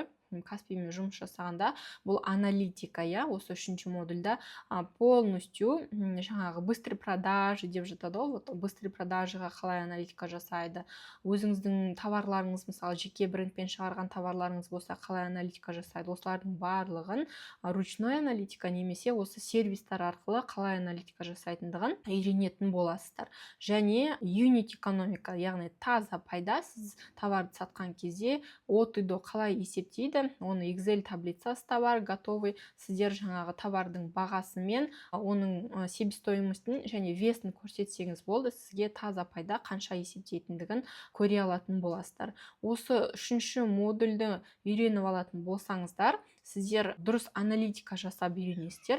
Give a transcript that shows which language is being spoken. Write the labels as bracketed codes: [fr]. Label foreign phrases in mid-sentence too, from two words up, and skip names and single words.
[kk] Каспимен жұмыс жасағанда бұл аналитика, осы үшінші модульда полностью жаңағы [ru] быстрый продажи [kk] деп жатады ғой, [ru] вот быстрый [kk] продажыға қалай аналитика жасайды, өзіңіздің товарларыңыз, мысалы жеке брендпен шығарған товарларыңыз болса қалай аналитика жасайды, осылардың барлығын ручной аналитика немесе осы сервистар арқылы қалай аналитика жасайтындығын үйренетін боласыздар. Және юнит экономика, яғни таза пайда, сіз товарды сатқан кезде [ru] от и до [kk] қалай есептейді, оны Excel таблицасы да бар, готовый. Сіздер жаңағы товардың бағасы мен оның себестоимостын және весін көрсетсеңіз болды, сізге таза пайда қанша есептейтіндігін көре алатын боласыздар. Осы үшінші модульді үйреніп алатын болсаңыздар, сіздер дұрыс аналитика жасап үйренесіздер.